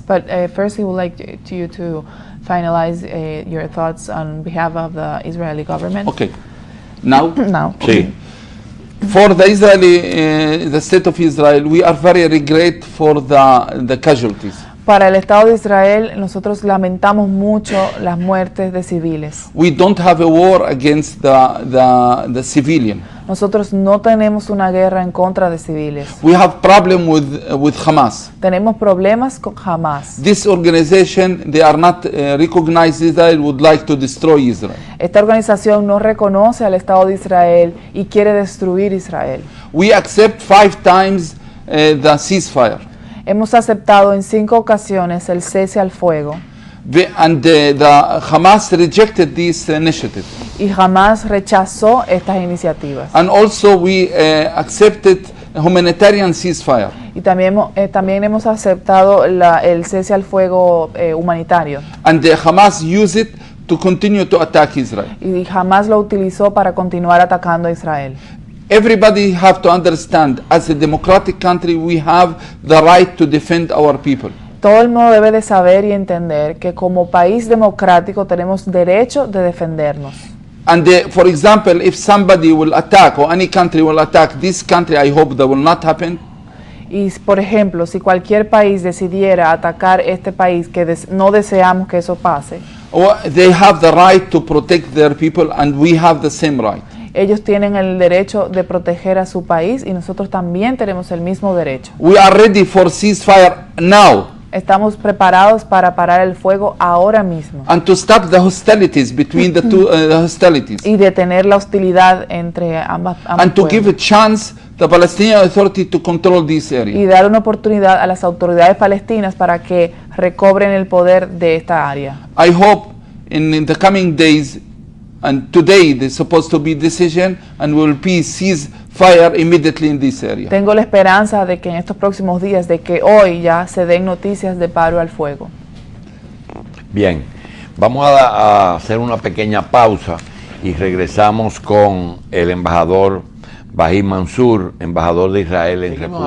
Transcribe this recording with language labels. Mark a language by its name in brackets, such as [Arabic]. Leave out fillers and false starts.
[English] But first, he would like you to finalize your thoughts on behalf of the Israeli government. Okay. Now, Now, [Spanish] Sí. [English] for the Israeli, the state of Israel, we are very regret for the casualties. [Spanish] para el Estado de Israel, nosotros lamentamos mucho las muertes de civiles. [English] We don't have a war against the civilian. [Spanish] Nosotros no tenemos una guerra en contra de civiles. [English] We have problem with Hamas. [Spanish] Tenemos problemas con Hamas. [English] This organization, they are not recognized Israel, would like to destroy Israel. [Spanish] Esta organización no reconoce al Estado de Israel y quiere destruir Israel. [English] We accept 5 times the ceasefire. [Spanish] Hemos aceptado en 5 ocasiones el cese al fuego [English] And the Hamas rejected this initiative. [Spanish] y jamás rechazó estas iniciativas. [English] And also we accepted a humanitarian ceasefire. [Spanish] Y también hemos aceptado el cese al fuego humanitario. [English] And the Hamas used it to continue to attack Israel. [Spanish] Y jamás lo utilizó para continuar atacando a Israel. [English] Everybody have to understand, as a democratic country, we have the right to defend our people. [Spanish] Todo el mundo debe de saber y entender que como país democrático tenemos derecho de defendernos. [English] And for example, if somebody will attack, or any country will attack this country, I hope that will not happen. [Spanish] Y por ejemplo, si cualquier país decidiera atacar este país, que no deseamos que eso pase, [English] They have the right to protect their people, and we have the same right. [Spanish] Ellos tienen el derecho de proteger a su país y nosotros también tenemos el mismo derecho. [English] We are ready for ceasefire now [Spanish] Estamos preparados para parar el fuego ahora mismo [English] and to stop the hostilities between the hostilities [Spanish] y detener la hostilidad entre ambos [English] and to give a [Spanish] pueblos [English] chance the Palestinian Authority to control this area. [Spanish] y dar una oportunidad a las autoridades palestinas para que recobren el poder de esta área. [English] I hope in the coming days, and today there's supposed to be decision and will be ceasefire immediately in this area. [Spanish] Tengo la esperanza de que en estos próximos días, de que hoy ya se den noticias de paro al fuego. Bien, vamos a hacer una pequeña pausa y regresamos con el embajador Bahí Mansour, embajador de Israel en República Dominicana.